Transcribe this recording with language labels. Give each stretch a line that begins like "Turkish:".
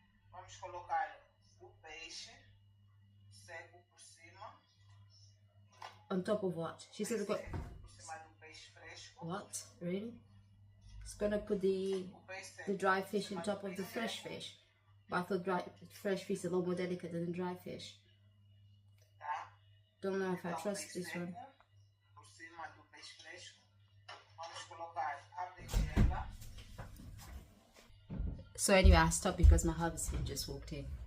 Portuguese: Vamos colocar o peixe seco por cima.
English: On top of what? She said
Portuguese: por cima do peixe fresco.
English: What? Really? It's gonna put the dry fish on top of the fresh fish. But I thought fresh fish is a lot more delicate than dry fish. Don't know if I trust this one.
Portuguese: Por cima do peixe fresco. Vamos colocar a berinjela.
English: So anyway, I stopped because my husband just walked in.